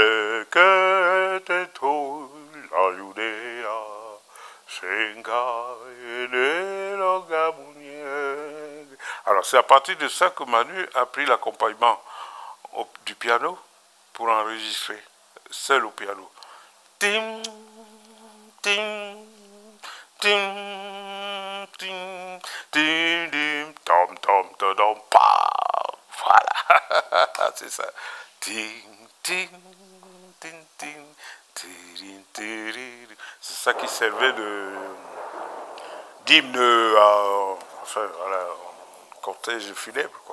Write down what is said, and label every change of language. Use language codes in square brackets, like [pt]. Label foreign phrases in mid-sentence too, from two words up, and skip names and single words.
[fr] que tout la Judea, Senga et le Gabounier. Alors c'est à partir de ça que Manu a pris l'accompagnement du piano pour enregistrer, seul au piano. Tim, tim, tim, tim, tim, tim, tom, tom, tom, tom, pa. Voilà, c'est ça. Ting, ting, ting, ting, tirin, tirin. C'est ça qui servait d'hymne à enfin, voilà, cortège funèbre, quoi.